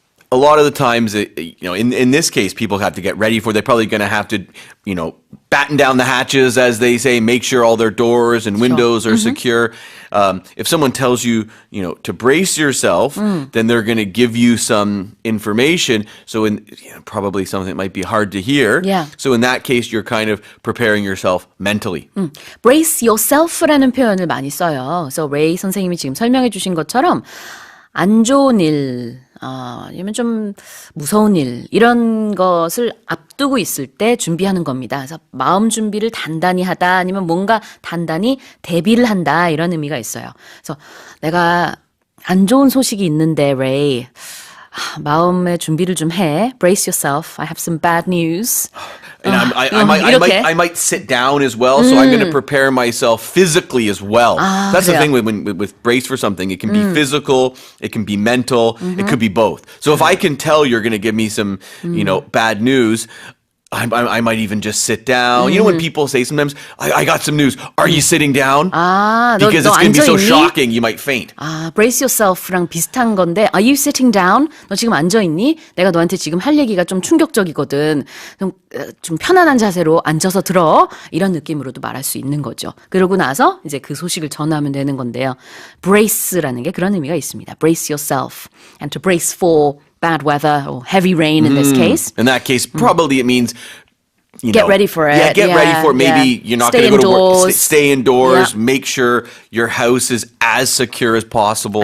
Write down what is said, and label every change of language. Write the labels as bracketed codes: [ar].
[en] A lot of the times, in this case, people have to get ready for. They're probably going to have to, batten down the hatches, as they say, make sure all their doors and windows are secure. If someone tells you, to brace yourself, then they're going to give you some information. So, probably something that might be hard to hear. Yeah. So, in that case, you're kind of preparing yourself mentally. [ko] Brace yourself라는 표현을 많이 써요. 그래서 레이 선생님이 지금 설명해 주신 것처럼 안 좋은 일, 아니면 좀 무서운 일 이런 것을 앞두고 있을 때 준비하는 겁니다. 그래서 마음 준비를 단단히 하다 아니면 뭔가 단단히 대비를 한다 이런 의미가 있어요. 그래서 내가 안 좋은 소식이 있는데 레이 마음의 준비를 좀 해. [en] Brace yourself. I have some bad news. And I might sit down as well, so I'm going to prepare myself physically as well. That's the thing with brace for something. It can be physical, it can be mental, it could be both. So if I can tell you're going to give me some, bad news, I might even just sit down. You know when people say sometimes, I got some news. Are you sitting down? Because it's going to be so shocking, you might faint. Brace yourself랑 [ko] 비슷한 건데, [en] are you sitting down? [ko] 너 지금 앉아있니? 내가 너한테 지금 할 얘기가 좀 충격적이거든. 좀 편안한 자세로 앉아서 들어. 이런 느낌으로도 말할 수 있는 거죠. 그러고 나서 이제 그 소식을 전하면 되는 건데요. brace라는 게 그런 의미가 있습니다. [en] Brace yourself. And to brace for bad weather or heavy rain in this case. In that case, probably it means get ready for it. Yeah, get ready for it. Maybe you're not going to go to work. Stay indoors. Yeah. Make sure your house is as secure as possible.